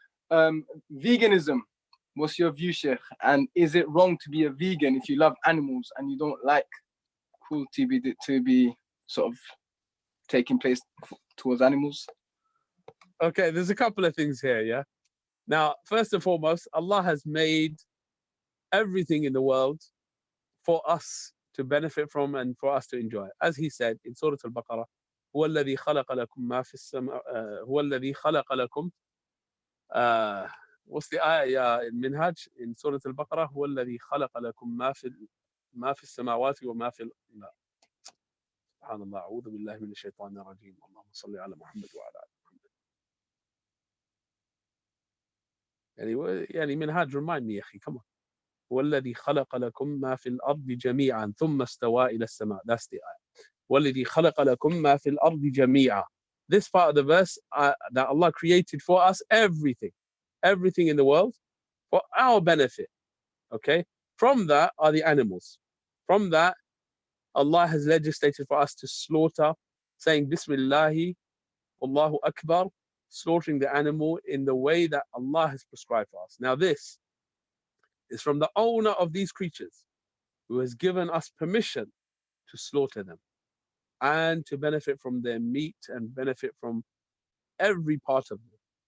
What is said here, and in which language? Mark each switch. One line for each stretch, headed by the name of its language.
English: Veganism, what's your view, Sheikh? And is it wrong to be a vegan if you love animals and you don't like cruelty to be sort of taking place towards animals? Okay, there's a couple of things here, yeah? Now, first and foremost, Allah has made everything in the world for us to benefit from and for us to enjoy. As he said in Surah Al-Baqarah,
Arabic: هو الذي خلق لكم
English: ما في السماء
Arabic: هو الذي خلق لكم what's the ayah in Minhaj in Surah Al-Baqarah هو الذي خلق لكم ما في السماوات وما في الأرض. سبحان الله أعوذ بالله من الشيطان الرجيم اللهم صل على محمد وعلى آل محمد. يعني
English: Minhaj, remind me,
Arabic: أخي,
English: come on.
Arabic: والذي خلق لكم ما في الأرض جميعا ثم استوى إلى السماء.
English: That's the ayah.
Arabic: والذي خلق لكم ما في الأرض جميعا.
English: This part of the verse that Allah created for us everything in the world for our benefit. Okay? From that are the animals. From that, Allah has legislated for us to slaughter, saying Bismillahi, Allahu Akbar, slaughtering the animal in the way that Allah has prescribed for us. Now this is from the owner of these creatures who has given us permission to slaughter them and to benefit from their meat and benefit from every part of them.